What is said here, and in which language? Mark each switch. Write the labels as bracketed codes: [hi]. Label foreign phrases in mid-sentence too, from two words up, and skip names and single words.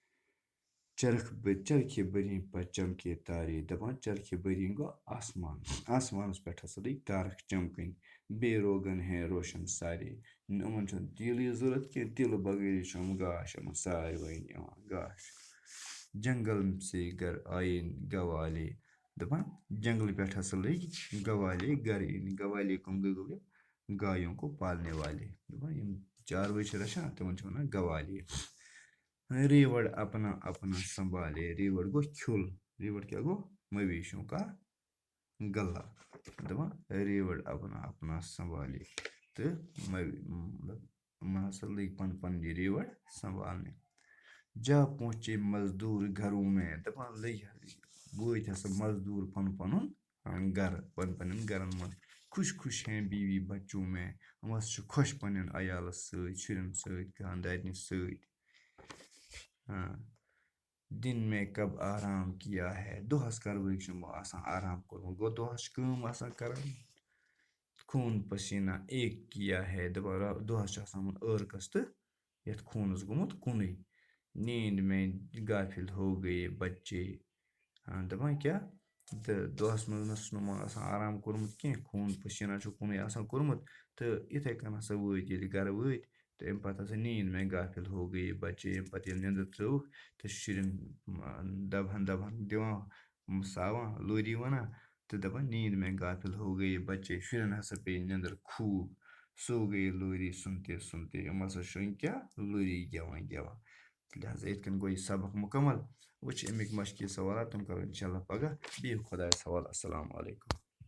[ks] چرخہِ بٔرِنۍ پتہٕ [ur] چمکے تارے [ks] دَپان چرخہِ بٔرِنۍ گوٚو آسمان آسمانَس پٮ۪ٹھ ہسا لٔگۍ تارک چمکٕنۍ [ur] بے روگن ہے روشن سارے [ks] یِمن چھُنہٕ تیٖلٕے ضوٚرتھ کینٛہہ تیٖلہٕ بغٲرے چھُ یِم گاش یِمن ساروٕے یِوان گاش [ur] جنگل سے گر آیے گوالے [ks] دَپان جنگلہٕ پٮ۪ٹھ ہسا لٔگۍ گوالے گرٕ یِنہِ گوالے کٕم گٔے گایوں [ur] کو پالنے والے [ks] دَپان یِم چاروٲے چھِ رچھان تِمن چھِ وَنان گوالے [ur] ریوڑ اپنا اپنا سنبھالے [ks] ریوڑ گوٚو کھیُل ریوڑ کیٛاہ گوٚو [ur] مویشیوں کا گلا [ks] دَپان [ur] ریوڑ اپنا اپنا سنبھالے [ks] تہٕ یِمن ہسا لٔگۍ پنٕنۍ یہِ ریوڑ سنبھالنہِ [ur] جا پہنچے مزدوٗر گھروں میں [ks] دَپان وٲتۍ ہسا مزدوٗر پنُن گرٕ پنٕنٮ۪ن گرن منٛز [ur] خوش خوش ہیں بیوی بچوں میں [ks] یِم ہسا چھِ خۄش پنٕنٮ۪ن عیالس سۭتۍ شُرٮ۪ن سۭتۍ خاندارنہِ سۭتۍ [ur] دن میں کب آرام کیا ہے [ks] دۄہس کروٕے چھُ یِمو آسان آرام کوٚرمُت گوٚو دۄہس چھِ کٲم آسان کران [ur] خوٗن پسیٖنہ ایک کیا ہے [ks] دَپان دۄہس چھُ آسان یِمن عٲرقس تہٕ یتھ خوٗنس گوٚمُت کُنُے [ur] نیٖند میں غافل ہو گٔیے بچے [ks] دَپان کیٛاہ تہٕ دۄہس منٛز چھُنہٕ یِمو آسان آرام کوٚرمُت کینٛہہ خوٗن پسیٖنہ چھُ کُنُے آسان کوٚرمُت تہٕ یِتھَے کٔنۍ ہسا وٲتۍ ییٚلہِ گرٕ وٲتۍ تہٕ اَمہِ پتہٕ ہسا [ur] نیٖند میں غافل ہو گٔیے بچے [ks] اَمہِ پتہٕ ییٚلہِ نیٚنٛدٕر ترٛٲوٕکھ تہٕ شُرٮ۪ن دَبہن دِوان ساوان لوری وَنان تہٕ دَپان [ur] نیٖند میں غافل ہو گٔیے بچے [ks] شُرٮ۪ن ہسا پیٚیہِ نیٚنٛدٕر [ur] خوٗب سو گٔیے لوری سُنتے سُنتے [ks] یِم ہسا شۄنٛگۍ کیٛاہ لوری گٮ۪وان گٮ۪وان لہذا یِتھ کٔنۍ گوٚو یہِ سبق مُکمل وۄنۍ چھِ اَمِکۍ مشقی سوالات تِم کرو [ar] اِنشاء اللہ [ks] پگاہ بِہِو خۄدایَس حوالہٕ [ar] السلام علیکُم